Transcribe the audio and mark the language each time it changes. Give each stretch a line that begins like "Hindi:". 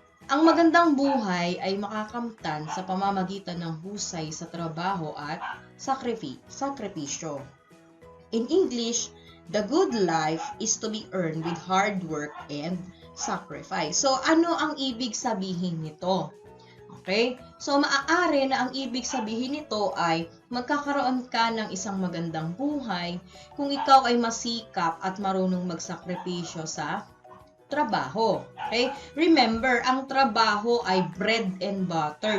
Filipino: Ang magandang buhay ay makakamtan sa pamamagitan ng husay sa trabaho at sakripisyo.
English: In English, the good life is to be earned with hard work and sacrifice.
Filipino: So, ano ang ibig sabihin nito? Okay? So, maaari na ang ibig sabihin nito ay magkakaroon ka ng isang magandang buhay kung ikaw ay masikap at marunong magsakripisyo sa trabaho. Okay?
English: Remember,
Filipino: ang trabaho ay
English: bread and butter.